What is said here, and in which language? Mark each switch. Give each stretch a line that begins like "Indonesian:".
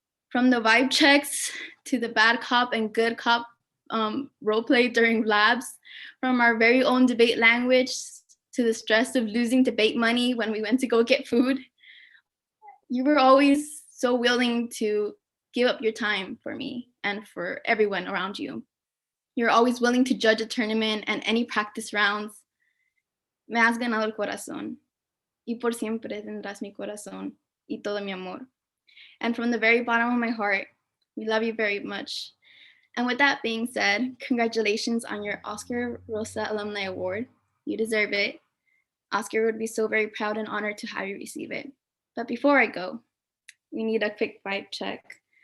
English: From the vibe checks to the bad cop and good cop role play during labs, from our very own debate language to the stress of losing debate money when we went to go get food. You were always so willing to give up your time for me and for everyone around you. You're always willing to judge a tournament and any practice rounds.
Spanish: Me has ganado el corazón, y por siempre tendrás mi corazón y todo mi amor.
English: And from the very bottom of my heart, we love you very much. And with that being said, congratulations on your Oscar Rosa Alumni Award. You deserve it. Oscar would be so very proud and honored to have you receive it. But before I go, we need a quick vibe check.